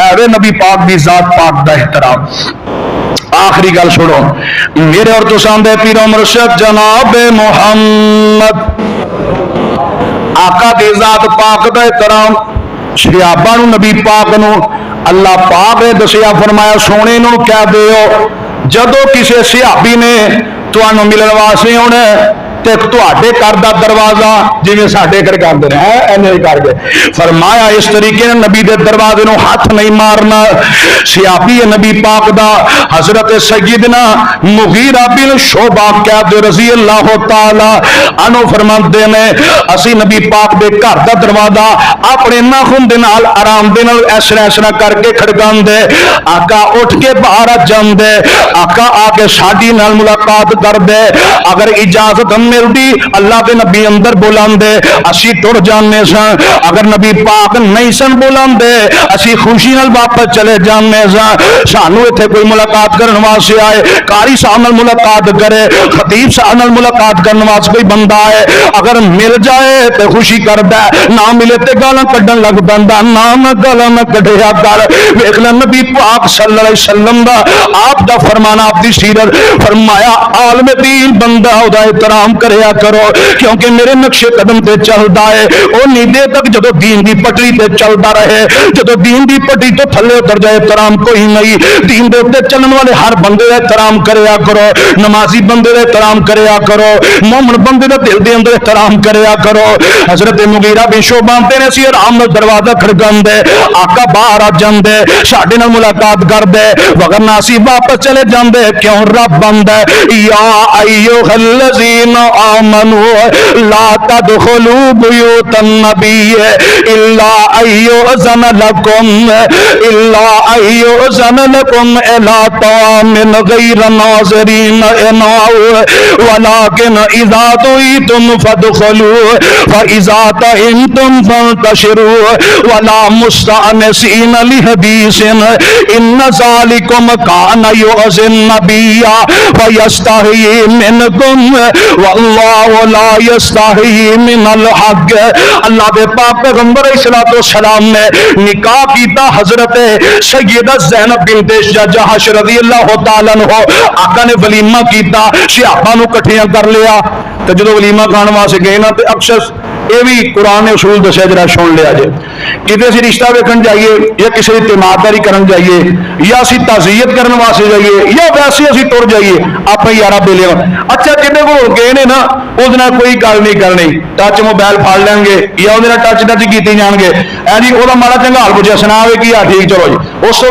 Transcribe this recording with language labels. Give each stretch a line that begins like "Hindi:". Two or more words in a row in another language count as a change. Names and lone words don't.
Punjabi: ایویں نبی پاک دی ذات پاک دا احترام۔ آخری گل سنو، میرے اور تساں دے پیر مرشد جناب محمد آقا دی ذات پاک دا احترام، صحابہ نوں نبی پاک نوں اللہ پاک نے دسیا، فرمایا سونے نوں کہہ دیو جدوں کسی صحابی نے تہانوں ملن واسطے آؤنا تے تہاڈے گھر دا دروازہ جیویں ساڈے گھر کردے نے اینے ای کر گئے. فرمایا اس طریقے نے نبی دے دروازے نوں ہتھ نہیں مارنا. صحابی نبی پاک دا حضرت سیدنا مغیرہ بن شعبہ قید
Arabic: رضي الله تعالى عنه
Punjabi: فرماتے نے، اسی نبی پاک دے گھر دا دروازہ اپنے ناخن دے نال آرام دے نال ایسرا ایسرا کر کے کھڑکاندے. آقا اٹھ کے باہر آ جاندے، آقا آ کے ساڈے نال ملاقات کردے، اگر اجازت ملدی اللہ کے نبی اندر بلاندے اسی ٹر جانے سن، اگر نبی پاک نہیں سن بلاندے اسی خوشی نال واپس چلے جانے سن. سانوں ایتھے کوئی ملاقات کرن واسطے آئے، قاری صاحب نال ملاقات کرے، خطیب صاحب نال ملاقات کرن واسطے کوئی بندہ آئے، اگر مل جائے تو خوشی کردا، نہ ملے تو گالاں کڈھن لگ پیندا، نہ میں گالاں نہ کڈھیا کر. ویکھ لے نبی پاک
Arabic: صلى الله عليه وسلم
Punjabi: دا آپ دا فرمانا، آپ دی سیرت، فرمایا عالمِ دین بندہ اوہدا احترام کریا کرو کیونکہ میرے نقشے قدم تے چلدا ہے اونی دیر تک جدو دین دی پٹڑی تے چلدا رہے جدو دین دی پٹڑی تو تھلے اتر جائے احترام کوئی نہیں دین دے تے چلن والے ہر بندے دا احترام کریا کرو نمازی بندے دا احترام کریا کرو مومن بندے دا دل دے اندر احترام کریا کرو حضرت مغیرہ بن شعبہ تے نے سی آرام نال دروازہ کھڑکاندے آقا باہر آ جاندے ساڈے نال ملاقات کردے وگرنہ اسی واپس چلے جاندے کیوں رب بندہ
Arabic: یا ایھا الذین آمنوا لا تدخلوا بیوت النبی الا ایؤذن لکم الی طعام غیر ناظرین اناء ولکن اذا دعیتم فادخلوا فاذا طعمتم فانتشروا ولا مستأنسین لحدیث ان ذالکم کان یؤذی النبی فیستحیی منکم واللہ لا یستحیی من الحق
Punjabi: اللہ دے پاک پیغمبر علیہ السلام نے نکاح کیتا حضرت سیدہ زینب بنت جحش
Arabic: رضی اللہ تعالیٰ عنہ
Punjabi: آقا نے ولیمہ کیتا صحابہ نو کٹھیاں کر لیا تو جدو ولیمہ کھان واسطے گئے نا تے اکثر یہ بھی قرآن نے اصول دسیا جرا سن لیا جائے کتنے اسی رشتہ ویکھن جائیے یا کسی کی تیمارداری کرن جائیے یا اسی تعزیت کرن واسطے جائیے یا ویسے اسی ٹر جائیے اپنے یارا بیلے اچھا جنہیں کو گئے نے نا وہ کوئی گل نہیں کرنی ٹچ موبائل پھڑ لیں گے یا وہ ٹچ کیتی جان گے جی وہ ماڑا چنگا حال پوچھا سنا ہوئے کہ ٹھیک چلو جی اس تو